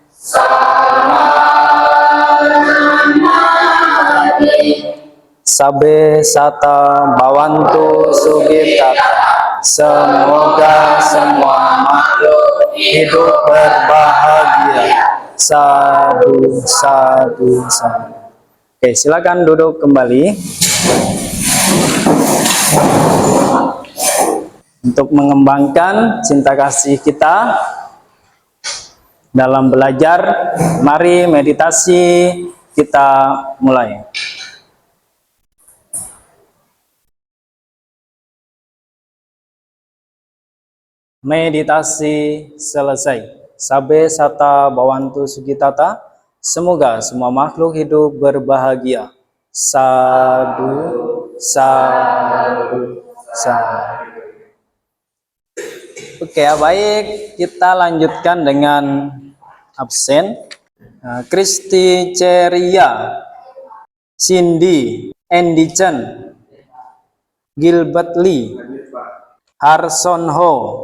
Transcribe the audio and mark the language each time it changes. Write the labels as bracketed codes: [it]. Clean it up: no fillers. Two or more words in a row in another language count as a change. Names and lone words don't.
[pi] Sabe sata bawantu sugitata. [id] Semoga semua makhluk hidup berbahagia. [pi] Sadu, sadu, sadu. [id] Oke, silakan duduk kembali. Untuk mengembangkan cinta kasih kita dalam belajar, mari meditasi kita mulai. Meditasi selesai. [pi] Sabe sata bawantu sugitata. [id] Semoga semua makhluk hidup berbahagia. [pi] Sadu, sadu, sadu. [id] Oke, baik, kita lanjutkan dengan absen. Kristi Ceria, Cindy, Andy Chen, Gilbert Lee, Harson Ho.